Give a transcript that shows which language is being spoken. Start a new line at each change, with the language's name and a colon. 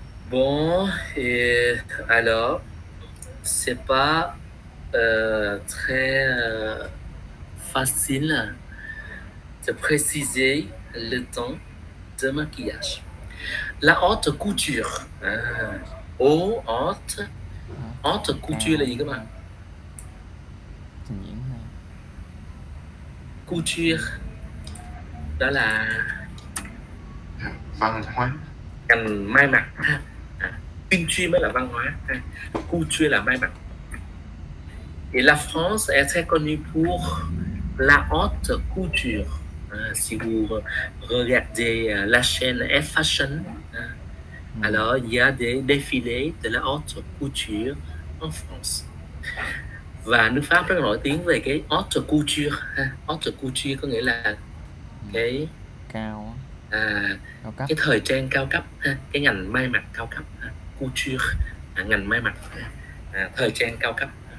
French: Bon, et alors, c'est pas très facile de préciser le temps de maquillage. La haute couture.
Vietnamese: Haute couture là gì các bạn? Trình diễn này. Couture đó là văn hóa. ngành may mặc ha. Chuyên chuyên mới là văn hóa ha. Couture là may mặc.
French: Et la France est très connue pour la haute couture. Si vous regardez la chaîne F-Fashion, alors il y a des défilés de la haute couture en France.
Vietnamese: Và nước Pháp rất là nổi tiếng về cái haute couture. Haute couture có nghĩa là cái Cao cao cấp. cái thời trang cao cấp ha, cái ngành may mặc cao cấp ha. Couture ngành may mặc thời trang cao cấp.